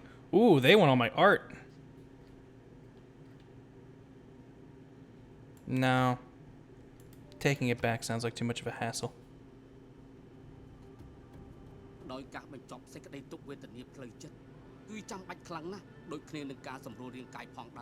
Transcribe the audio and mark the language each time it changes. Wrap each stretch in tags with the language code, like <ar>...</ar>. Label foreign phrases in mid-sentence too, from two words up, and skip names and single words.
<en>Ooh, they want all my art. No. Taking it back sounds like too much of a hassle.</en> <km>ដោយការបញ្ចប់សេចក្តីទុក្ខវេទនាផ្លូវចិត្តគឺចាំបាច់ខ្លាំងណាស់ដូចគ្នានឹងការសម្រួលរាងកាយផងដែរ</km>